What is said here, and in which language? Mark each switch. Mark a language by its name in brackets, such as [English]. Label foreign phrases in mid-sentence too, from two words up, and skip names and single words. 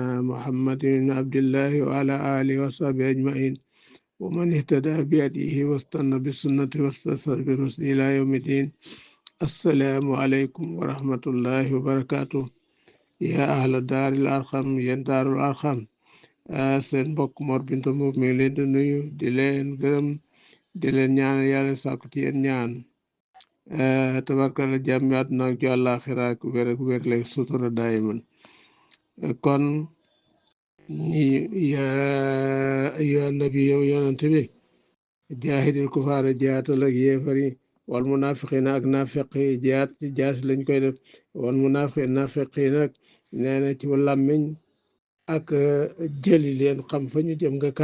[Arabic] محمد بن عبد الله وعلى آله وصحبه أجمعين ومن اهتدى بهديه واستنى بسنته واستنصر برشده إلى يوم الدين السلام عليكم ورحمة الله وبركاته يا أهل دار الأرقم يا دار الأرقم [Wolof] seen mbokk Mor Binta Mbuub mi ngi leen di nuyu di leen gërëm di leen ñaan yàlla sàkku ci yéen ñaan tabarkalla jàmmi àdduna ak ju àllaaxira ak wér leen sutura daayiman kon [Arabic] يا أيها النبي [Wolof] yow yonante bi [Arabic] جاهد الكفار [Wolof] jihaatal ak yéefar yi [Arabic] والمنافقين [Wolof] ak naafiq yi jihaat ci jaas lañ koy def [Arabic] والمنافقين [Wolof] naafiq yi nag nee na ci làmmiñ ak jëli leen xam fa ñu jëm nga